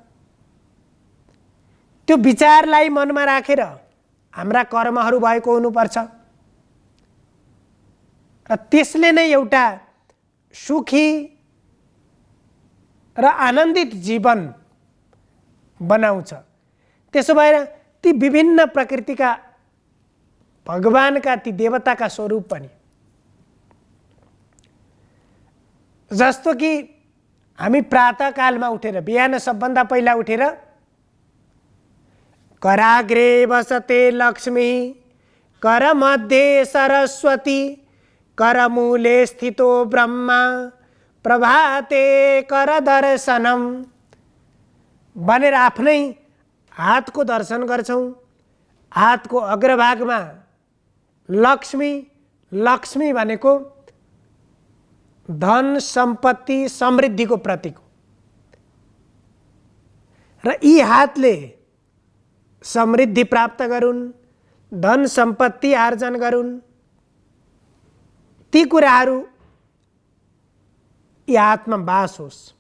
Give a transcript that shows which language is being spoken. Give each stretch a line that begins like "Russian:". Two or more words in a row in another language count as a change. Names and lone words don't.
Nepali: त्यो विचारलाई मनमा राखेर हाम्रा कर्महरू भएको हुनुपर्छ र त्यसले नै एउटा सुखी र आनन्दित जीवन बनाउँछ। त्यसो भएर ती विभिन्न प्रकृतिका भगवानका ती देवताका स्वरूप पनि, जस्तो कि हामी प्रातःकालमा उठेर बिहान सबभन्दा पहिला उठेर
Sanskrit: कराग्रे वसते लक्ष्मी करमध्ये सरस्वती करमूले स्थितो ब्रह्मा प्रभाते कर दर्शनम
Nepali: भनेर आफ्नै हातको दर्शन गर्छौँ। हातको अग्रभागमा लक्ष्मी, लक्ष्मी भनेको धन सम्पत्ति समृद्धिको प्रतीक हो र यी हातले समृद्धि प्राप्त गरून्, धन सम्पत्ति आर्जन गरून्, ती कुराहरू यी हातमा बास होस्।